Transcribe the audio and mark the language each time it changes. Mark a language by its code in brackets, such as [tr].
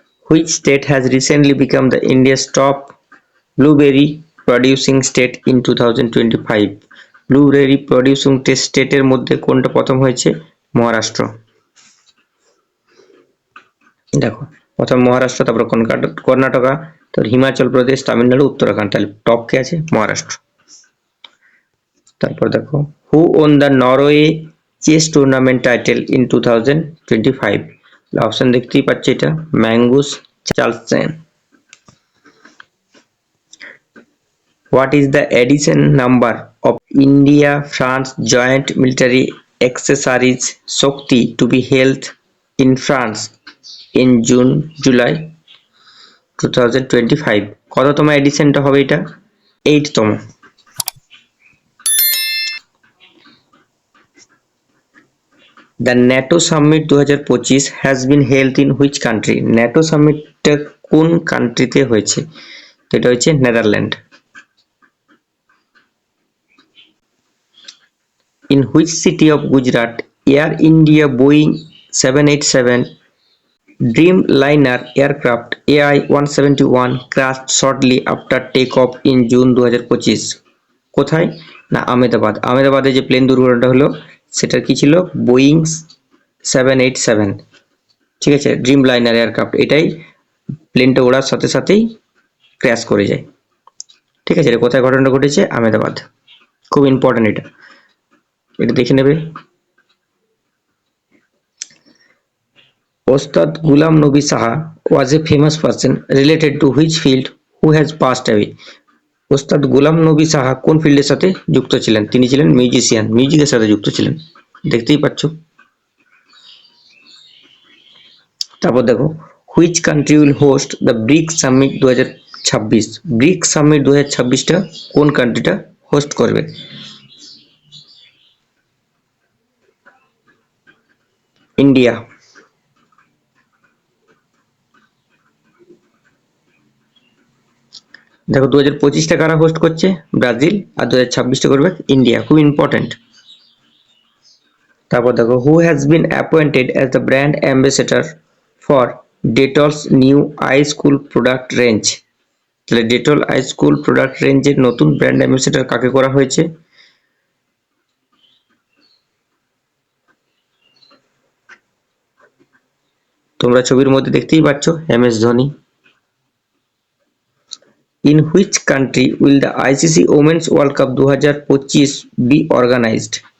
[en] Which state has recently become the India's top blueberry producing state in 2025? [bn] Blueberry producing স্টেটের মধ্যে কোনটা প্রথম হয়েছে? মহারাষ্ট্র। দেখো প্রথম মহারাষ্ট্র, তারপর কর্ণাটকা, তারপর হিমাচল প্রদেশ, তামিলনাড়ু, উত্তরাখণ্ড। তাহলে টপ কে আছে? মহারাষ্ট্র। তারপর দেখো [en] Who won the Norway chess tournament title in 2025? [bn] Option দেখতেই পাচ্ছি, এটা mangoes চার্লসেন। [en] What is the edition number of India France Joint Military Exercise Shakti to be held in France in June July 2025? [bn] কততম এডিশনটা হবে এটা? 8তম। [en] The NATO Summit 2025 has been held in which country? [bn] NATO সামিটটা কোন কান্ট্রিতে হয়েছে? তো এটা হচ্ছে Netherland. [en] In which city of Gujarat Air India Boeing 787 Dreamliner aircraft AI-171 crashed shortly after takeoff in June 2025? [bn] কোথায়? না আহমেদাবাদ। আহমেদাবাদে যে প্লেন দুর্ঘটনাটা হলো সেটা কি ছিল? বোয়িং 787, ঠিক আছে, ড্রিম লাইনার এয়ারক্রাফট। এটাই প্লেনটা ওড়ার সাথে সাথেই ক্র্যাশ করে যায়। ঠিক আছে, এটা কোথায় ঘটনাটা ঘটেছে? আহমেদাবাদ। খুব ইম্পর্টেন্ট এটা, এটা দেখে নেবে। [en] Ustad Ghulam Nabi Saha was a famous person related to which field who has passed away? [bn] ওস্তাদ গুলাম নবী সাহা কোন ফিল্ডের সাথে যুক্ত ছিলেন? তিনি ছিলেন মিউজিশিয়ান, মিউজিকের সাথে যুক্ত ছিলেন, দেখতেই পাচ্ছ। তারপর দেখো [en] which country will host the BRICS summit 2026? [bn] Bricks summit 2026টা কোন কান্ট্রিটা হোস্ট করবে? ইন্ডিয়া। দেখো 2025টা কারা হোস্ট করছে? ব্রাজিল। আর 2026টা করবে ইন্ডিয়া। খুব ইম্পর্টেন্ট। তারপর দেখো [en] Who has been appointed as the brand ambassador for Dettol's new ice cool product range? [bn] তাহলে ডেটল আই স্কুল প্রোডাক্ট রেঞ্জের নতুন ব্র্যান্ড অ্যাম্বাসেডর কাকে করা হয়েছে? তোমরা ছবির মধ্যে দেখতেই পাচ্ছ MS Dhoni. [en] In which country will the ICC Women's World Cup 2025 be organized?